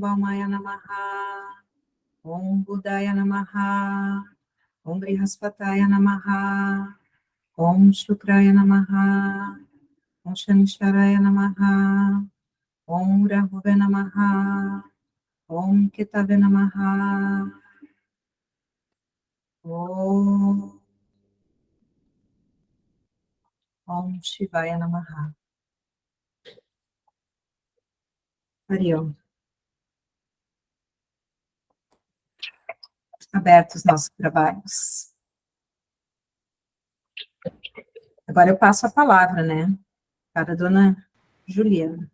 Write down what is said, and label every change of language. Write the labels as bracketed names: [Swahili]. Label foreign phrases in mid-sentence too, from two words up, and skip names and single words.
[Sanskrit] Vamaya Namaha, Om Budaya Namaha, Om Brihaspataya Namaha, Om Shukraya Namaha, Om Shanisharaya Namaha, Om Rahuve Namaha, Om Ketave Namaha, Om Shivaya Namaha. [Portuguese] Ariel. Abertos os nossos trabalhos. Agora eu passo a palavra, né, para a dona Juliana.